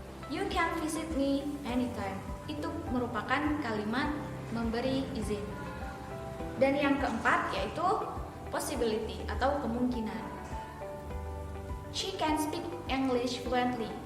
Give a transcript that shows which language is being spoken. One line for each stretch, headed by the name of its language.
English: You can visit me anytime.
Indonesian: Itu merupakan kalimat memberi izin. Dan yang keempat yaitu possibility atau kemungkinan.
English: She can speak English fluently.